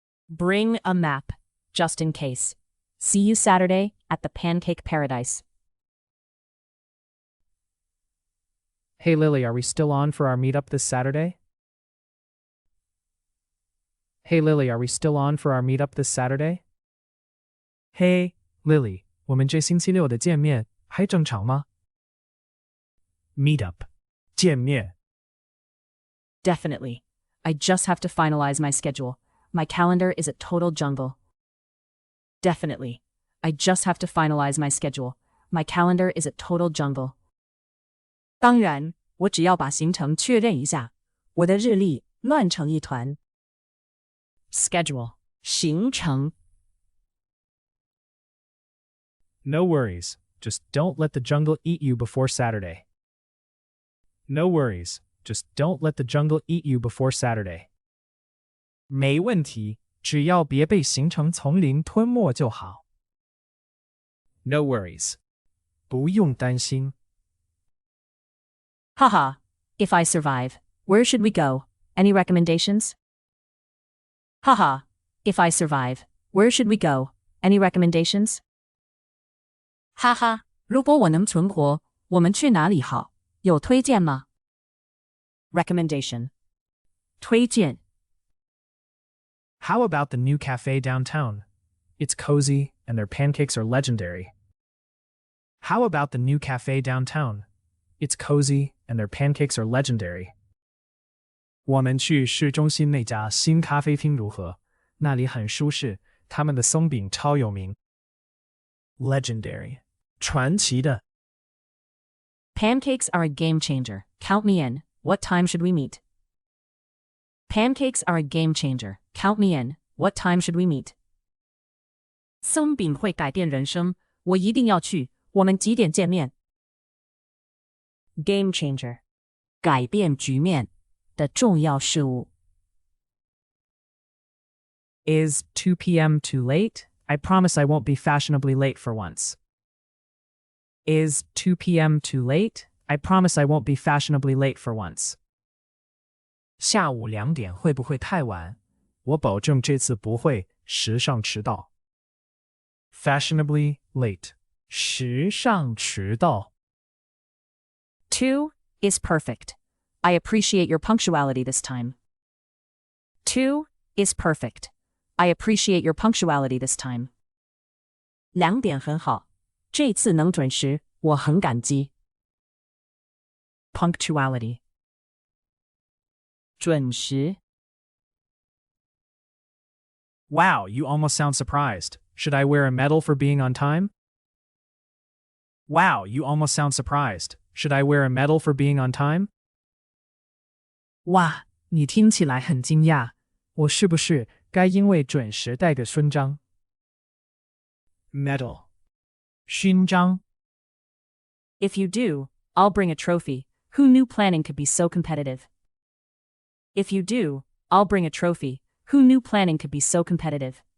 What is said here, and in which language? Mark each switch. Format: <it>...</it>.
<en>Bring a map, just in case. See you Saturday at the Pancake Paradise. Hey Lily, are we still on for our meetup this Saturday? Hey Lily, are we still on for our meetup this Saturday?</en> <zh>Hey, Lily, 我们这星期六的见面还正常吗？</zh> <en>Meetup.</en> <zh>见面。</zh> <en>Definitely. I just have to finalize my schedule. My calendar is a total jungle. Definitely. I just have to finalize my schedule. My calendar is a total jungle.</en> <zh>当然，我只要把行程确认一下，我的日历乱成一团。</zh> <en>Schedule.</en> <zh>行程。</zh> <en>No worries. Just don't let the jungle eat you before Saturday. No worries. Just don't let the jungle eat you before Saturday.</en> <zh>没问题，只要别被行程丛林吞没就好。</zh> <en>No worries.</en> <zh>不用担心。</zh> <en>Haha. If I survive, where should we go? Any recommendations? Haha. If I survive, where should we go? Any recommendations?</en> <zh>哈哈，如果我能存活，我们去哪里好？有推荐吗？</zh> <en>Recommendation.</en> <zh>推荐。</zh> <en>How about the new cafe downtown? It's cozy, and their pancakes are legendary. How about the new cafe downtown? It's cozy, and their pancakes are legendary.</en> <zh>我们去市中心那家新咖啡厅如何？那里很舒适，他们的松饼超有名。</zh> <en>Legendary.</en> <zh>传奇的。</zh> <en>Pancakes are a game changer. Count me in. What time should we meet? Pancakes are a game changer. Count me in. What time should we meet?</en> <zh>松饼会改变人生，我一定要去。我们几点见面？</zh> <en>Game changer.</en> <zh>改变局面的重要事物。</zh> <en>Is 2 p.m. too late? I promise I won't be fashionably late for once. Is 2 p.m. too late? I promise I won't be fashionably late for once.</en> <zh>下午2点会不会太晚？我保证这次不会时尚迟到。</zh> <en>Fashionably late.</en> <zh>时尚迟到。</zh> <en>2 is perfect. I appreciate your punctuality this time. 2 is perfect. I appreciate your punctuality this time.</en> <zh>2点很好，这次能准时，我很感激。</zh> <en>Punctuality.</en> <zh>准时。</zh> <en>Wow, you almost sound surprised. Should I wear a medal for being on time? Wow, you almost sound surprised. Should I wear a medal for being on time?</en> <zh>哇，你听起来很惊讶。我是不是该因为准时带个勋章？</zh> <en>Medal.</en> <zh>勋章。</zh> <en>If you do, I'll bring a trophy. Who knew planning could be so competitive? If you do, I'll bring a trophy. Who knew planning could be so competitive?</en>